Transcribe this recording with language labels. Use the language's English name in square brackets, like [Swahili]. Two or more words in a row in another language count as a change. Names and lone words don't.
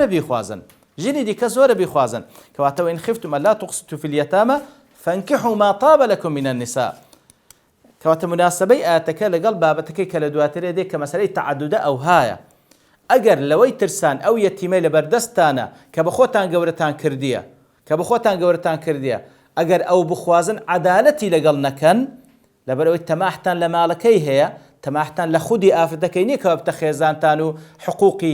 [Kurdish] زۆرە بیخوازن کەواتە [Arabic] وإن خفتم ألا تقسطوا في اليتامى فانكحوا ما طاب لكم من النساء [Kurdish] کەواتە مناسبەی ئاەتەکە لەگەڵ بابەتەکەی کە لە دواترێ دێ کە مەسەلەی تەعەدودە ئەو هایە ئەگەر لەوەی ترسان ئەو یەتیمەی لەبەردەستانە کە بە خۆتان گەورەتان کردیە ئەگەر ئەو بخوازن عەدالەتی لەگەڵ نەکەن لەبەرەوەی تەماحتان لە ماڵەکەی هەیە تەماحتان لە خودی ئافرەتەکەی نییە کەوە بتە خێزانتان و حقوقی